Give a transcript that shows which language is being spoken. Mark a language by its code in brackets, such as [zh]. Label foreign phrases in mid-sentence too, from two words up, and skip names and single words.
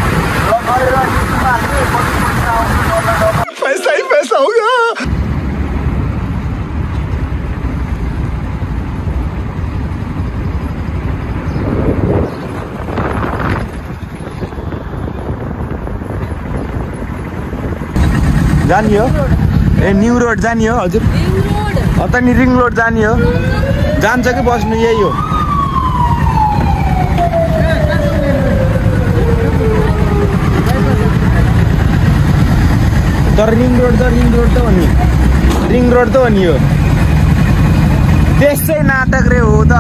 [hi] पैसा ही पैसा हो गया। [ne] जानी हो ए न्यू रोड जानी हो हजुर? त नि रिङ रोड जानी हो? जान्छ कि बस्नु यही हो? तर रिङ रोड त हो नि। रिङ रोड त हो नि हो। त्यसै नाटक रे हो त।